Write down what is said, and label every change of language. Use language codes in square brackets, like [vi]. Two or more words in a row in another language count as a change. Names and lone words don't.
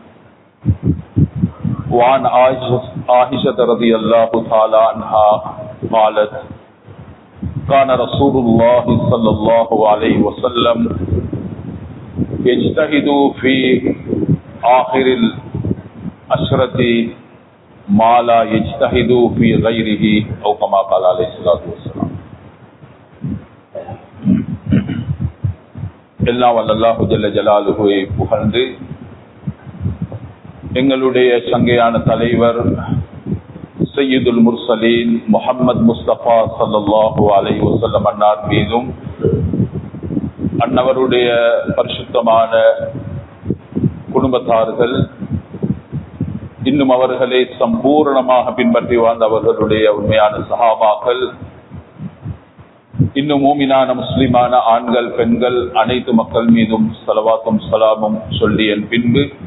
[ar] وعن عائشة رضي الله تعالى عنها قالت كان رسول الله صلى الله عليه وسلم يجتهد في آخر العشرة ما لا يجتهد في غيره أو كما قال عليه الصلاة والسلام. [ta] எல்லாம் வல்ல [ar] الله جل جلاله [ta] புகழ்ந்து எங்களுடைய சங்கையான தலைவர் சையதுல் முர்சலீன் முஹம்மது முஸ்தபா [ar] صلى الله عليه وسلم [ta] அன்னார் மீதும் அன்னவருடைய பரிசுத்தமான குடும்பத்தார்கள் இன்னும் அவர்களை சம்பூர்ணமாக பின்பற்றி வாழ்ந்த அவர்களுடைய உண்மையான சஹாபாக்கள் இன்னும் மூமினான முஸ்லிமான ஆண்கள் பெண்கள் அனைத்து மக்கள் மீதும் ஸலவாத்தும் ஸலாமும் சொல்லி என் பின்பு